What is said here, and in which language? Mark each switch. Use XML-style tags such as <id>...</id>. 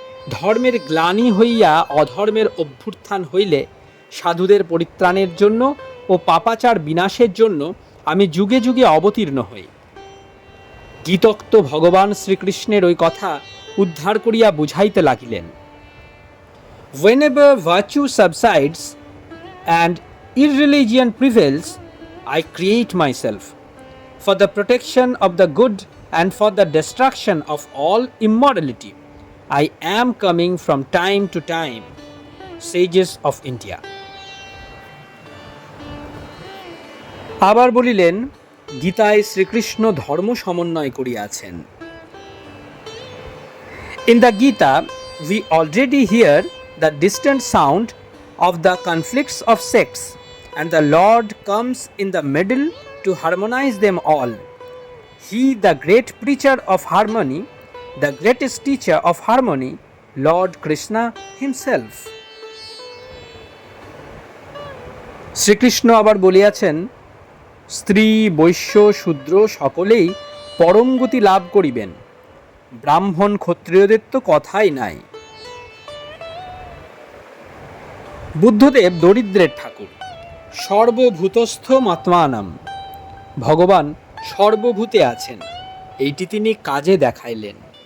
<bn>ধর্মের গ্লানি হইয়া অধর্মের অভ্যুত্থান হইলে সাধুদের পরিত্রাণের জন্য ও পাপাচার বিনাশের জন্য আমি যুগে যুগে অবতীর্ণ হই। গীতোক্ত ভগবান শ্রীকৃষ্ণের ওই কথা উদ্ধার করিয়া বুঝাইতে লাগিলেন।</bn> <en>Whenever virtue subsides and irreligion prevails, I create myself for the protection of the good and for the destruction of all immorality. I am coming from time to time. Sages of India.</en> <bn>আবার বলিলেন, গীতায় শ্রীকৃষ্ণ ধর্ম সমন্বয় করিয়াছেন।</bn> <en>In the Gita, we already hear the distant sound of the conflicts of sects, and the Lord comes in the middle to harmonize them all. He, the great preacher of harmony, the greatest teacher of harmony, Lord Krishna himself.</en> <bn>Shrikrishna আবার বলিয়াছেন, স্ত্রী, বৈশ্য, শূদ্র সকলেই পরম গতি লাভ করিবেন। ব্রাহ্মণ ক্ষত্রিয়দের তো কথাই নাই। বুদ্ধদেব দরিদ্রের ঠাকুর।</bn> <sa>সর্বভূতস্থ মাত্মানাম,</sa> <bn>ভগবান সর্বভূতে আছেন, এইটি তিনি কাজে দেখাইলেন।</bn>